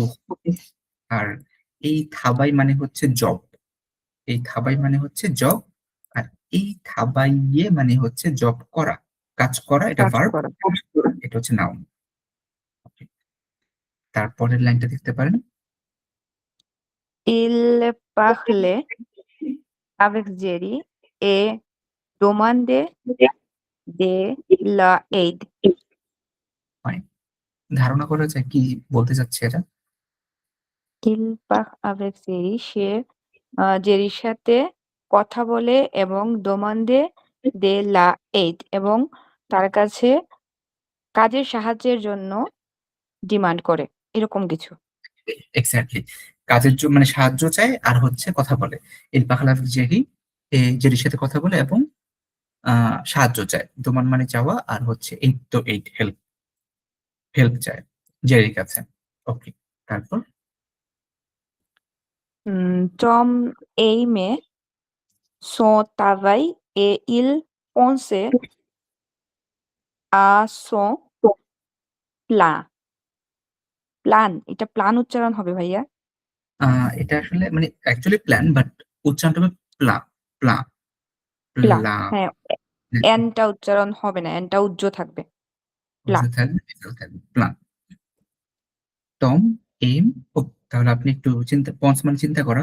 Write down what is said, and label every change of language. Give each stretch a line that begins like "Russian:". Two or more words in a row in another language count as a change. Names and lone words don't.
Bangla: বুহ। আর এই থাবাই মানে হচ্ছে জব। এই থাবাই মানে হচ্ছে জব। আর এই থাবাইয়ে মানে হচ্ছে জব করা। কাজ করা এটা কাজ ভার্ব। করা। এটা হচ্ছে নাউন। তারপরের লাইনটা দেখতে পারেন।
French: Il parle avec Jerry et demande de l'aide.
Bangla: হয়। ধারণা করা যায় কি বলতে চাচ্ছে এটা?
French: Il parle avec Jerry
Bangla: সে জেরির সাথে কথা বলে এবং
French: demande de l'aide
Bangla: এবং তার কাছে কাজের সাহায্যের জন্য ডিমান্ড করে। এরকম কিছু। এক্সাক্টলি। কাজের মানে সাহায্য চায় আর হচ্ছে কথা বলে।
French: il parle avec Jerry,
Bangla: জেরির সাথে কথা বলে এবং সাহায্য চায়। দোমান মানে চাওয়া আর হচ্ছে এইট তো এইট হেল্প, হেল্প চায় জেরির কাছে। ওকে। তারপর
French: Tom aime son travail et il pense à son plan.
Bangla: প্লান, এটা প্লান উচ্চারণ হবে ভাইয়া? এটা আসলে মানে অ্যাকচুয়ালি প্ল্যান বাট উচ্চারণটা হবে প্লা, প্লা, প্লা। প্লা। হ্যাঁ, এন টা উচ্চারণ হবে না। এন টা উজ্জ্ব থাকবে। প্লা। বুঝে থাকবে, এটাও থাকবে প্লা। টম এম ও তাহলে আপনি একটু চিন্তা পন্স মানে চিন্তা করা।